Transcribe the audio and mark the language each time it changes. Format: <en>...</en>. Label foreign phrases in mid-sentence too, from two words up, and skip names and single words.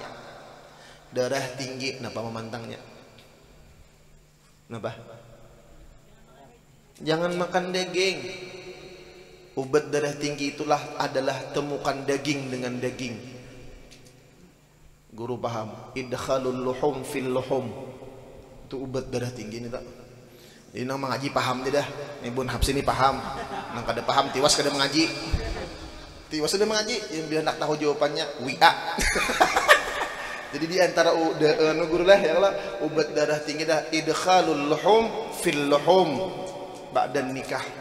<id>Darah tinggi, kenapa pemantangnya? Kenapa? Jangan makan daging. Obat darah tinggi adalah temukan daging dengan daging. Guru paham?</id> <ar>إدخال اللحوم في اللحوم.</ar> <bjn>Itu obat darah tinggi ini tak? Ini nang mengaji paham tidak?</bjn> <id>Ini Bun Habs ini paham.</id> <bjn>Nang kada paham tiwas kada mengaji. Tiwas sudah mengaji, yang biar nak tahu jawabannya WA.</bjn> <id>Jadi di antara guru lah ya Allah, obat darah tinggi dah</id> <ar>إدخال اللحوم في اللحوم بعد النكاح.</ar>